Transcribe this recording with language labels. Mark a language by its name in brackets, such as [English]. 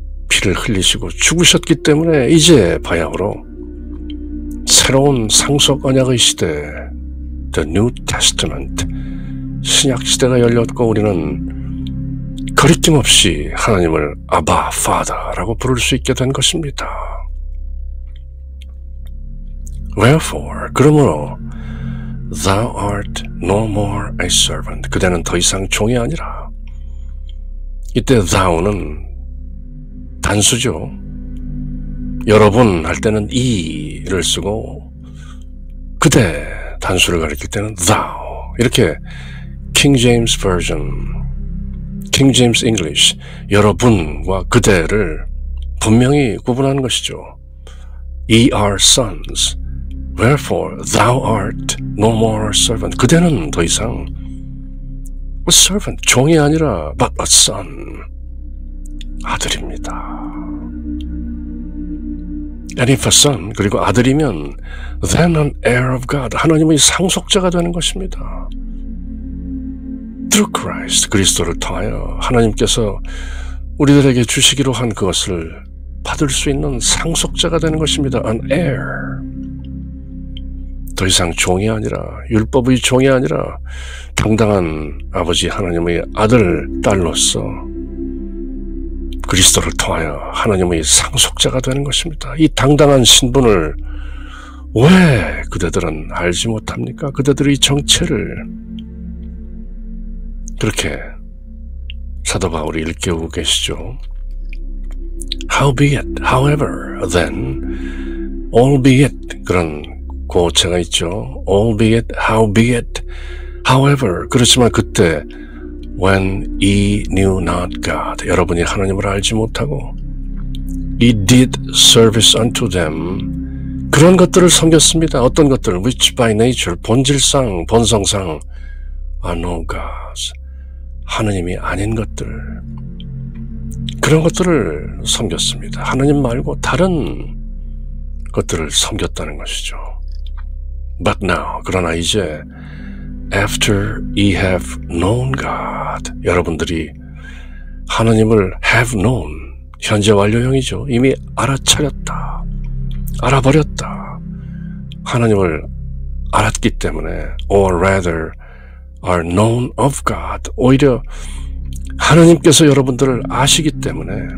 [Korean] 피를 흘리시고 죽으셨기 때문에 이제 바야흐로 새로운 상속 언약의 시대, the New Testament, 신약 시대가 열렸고 우리는 거리낌 없이 하나님을 아바, Father라고 부를 수 있게 된 것입니다. [English] Wherefore, [Korean] 그러므로 [English] Thou art no more a servant. [Korean] 그대는 더 이상 종이 아니라. 이때 thou는 단수죠. 여러분 할 때는 이를 쓰고 그대 단수를 가리킬 때는 thou. 이렇게 King James Version, King James English, 여러분과 그대를 분명히 구분하는 것이죠. [English] Ye are sons, Wherefore thou art no more servant. [Korean] 그대는 더 이상 a servant, 종이 아니라 [English] but a son, [Korean] 아들입니다. [English] And if a son, [Korean] 그리고 아들이면 [English] then an heir of God, [Korean] 하나님의 상속자가 되는 것입니다. [English] Through Christ, [Korean] 그리스도를 통하여 하나님께서 우리들에게 주시기로 한 그것을 받을 수 있는 상속자가 되는 것입니다. [English] An heir. [Korean] 더 이상 종이 아니라, 율법의 종이 아니라 당당한 아버지 하나님의 아들, 딸로서 그리스도를 통하여 하나님의 상속자가 되는 것입니다. 이 당당한 신분을 왜 그대들은 알지 못합니까? 그대들의 정체를 그렇게 사도 바울이 일깨우고 계시죠. [English] Howbeit, however, then, albeit, [Korean] 그런 고체가 있죠. [English] Albeit, howbeit, however, [Korean] 그렇지만 그때 [English] when ye knew not God, [Korean] 여러분이 하나님을 알지 못하고 [English] ye did service unto them, [Korean] 그런 것들을 섬겼습니다. 어떤 것들? [English] which by nature, [Korean] 본질상, 본성상 [English] are no gods, [Korean] 하느님이 아닌 것들, 그런 것들을 섬겼습니다. 하나님 말고 다른 것들을 섬겼다는 것이죠. [English] But now, [Korean] 그러나 이제 [English] after ye have known God, [Korean] 여러분들이 하나님을 [English] have known, [Korean] 현재 완료형이죠. 이미 알아차렸다, 알아버렸다, 하나님을 알았기 때문에, [English] or rather are known of God, [Korean] 오히려 하나님께서 여러분들을 아시기 때문에